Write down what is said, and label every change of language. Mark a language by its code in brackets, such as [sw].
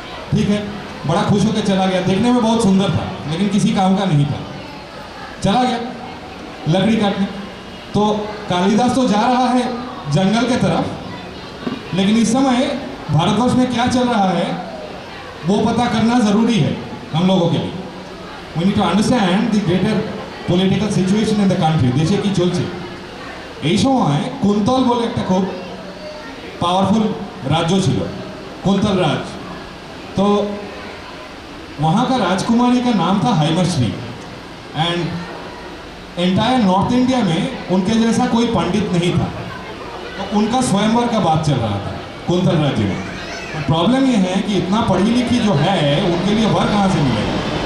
[hi] ठीक है, बड़ा खुश होकर चला गया, देखने में बहुत सुंदर था लेकिन किसी काम का नहीं था। चला गया लकड़ी काटने। तो कालिदास तो जा रहा है जंगल के तरफ, लेकिन इस समय भारतवर्ष में क्या चल रहा है वो पता करना ज़रूरी है हम लोगों के लिए। [en] We need to understand the greater political situation in the country. [bn] দেশে কি চলছে এই সময় কুন্তল বলে একটা খুব পাওয়ারফুল রাজ্য ছিল, [hi] कुंतल राज। तो वहाँ का राजकुमारी का नाम था हैमश्री [en] and entire North India [hi] में उनके जैसा कोई पंडित नहीं था। तो उनका स्वयंवर का बात चल रहा था कुंतल राज्य में। प्रॉब्लम ये है कि इतना पढ़ी लिखी जो है उनके लिए वर कहाँ से मिलेगा।